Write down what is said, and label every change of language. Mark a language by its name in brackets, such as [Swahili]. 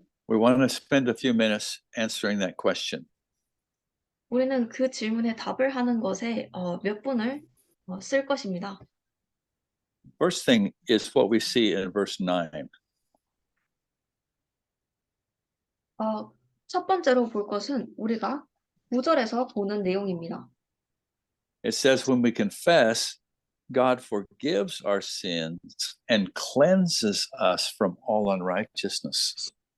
[English] We want to spend a few minutes answering that question. [Korean] 우리는 그 질문에 답을 하는 것에 몇 분을 쓸 것입니다. [English] First thing is what we see in verse 9. [Korean] 첫 번째로 볼 것은 우리가 9절에서 보는 내용입니다. [English] It says, when we confess, God forgives our sins and cleanses us from all unrighteousness.